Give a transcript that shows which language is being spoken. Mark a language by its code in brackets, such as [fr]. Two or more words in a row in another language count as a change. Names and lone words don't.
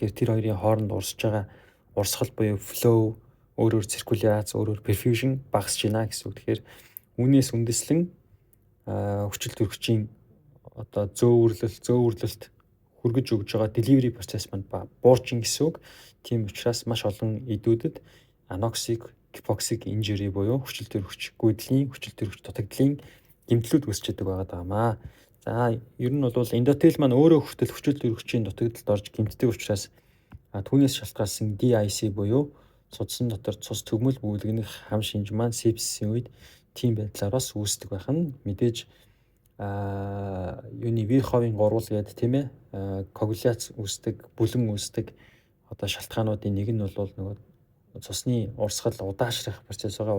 [mn] Тэгэхээр тэр хоёрын хооронд урсж байгаа урсгал буюу flow, өөрөөр циркуляц, өөрөөр perfusion багасж байна гэсэн үг. Тэгэхээр үүнээс үндэслэн хүчил төрөгчийн зөөвөрлөлт хүргэж өгж байгаа delivery процесс маань буурч ийн гэсэн үг. Тийм учраас маш олон эдүүдэд [en] anoxic, hypoxic injury [mn] буюу хүчил төрөгч гүйдлийн, хүчил төрөгч дутагдлын гэмтлүүд үүсч идэг байгаа. За ер нь бол эндотел маань өөрөө хүртэл хүчил төрөгчийн дутагдалд орж гэмтдэг учраас түүнээс шалтгаалсан DIC буюу судсан дотор цус төгмөл бүүлгэнэх хам шинж маань сепсисийн үед тийм байдлаар бас үүсдэг байх нь мэдээж Вирховын гурвал гэдэг тийм ээ коагуляц үүсдэг, бүлэн үүсдэг шалтгаануудын нэг нь бол нөгөө цусны урсгал удаашрах процесс байгаа.